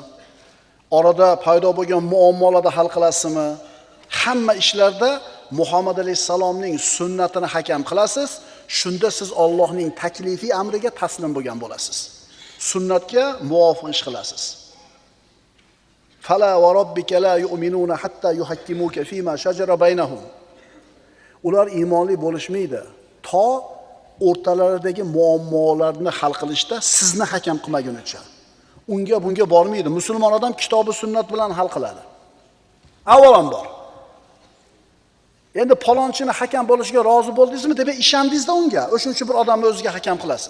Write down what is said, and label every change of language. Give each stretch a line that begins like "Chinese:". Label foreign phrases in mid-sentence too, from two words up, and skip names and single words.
Uzbek: Orada paydo bo'lgan muammolarni hal qilasizmi? Hamma ishlarda Muhammad alayhissalomning sunnatini hakam qilasiz. Shunda siz Allohning taklifiy amriga taslim bo'lgan bo'lasiz. Sunnatga muvofiq ish qilasiz.
Arabic: فلا وربك لا يؤمنون حتى يحكموك فيما شجر بينهم.
Uzbek: Ular iymonli bo'lishmaydi to o'rtalaridagi muammolarni hal qilishda sizni hakam qilmagunicha. Unga bunga bormaydi. Musulmon odam kitobi sunnat bilan hal qiladi. Avvalambor. Endi palonchini hakam bo'lishiga rozi bo'ldingizmi deb ishondingizda unga, o'shuning uchun bir odamni o'ziga hakam qilasiz.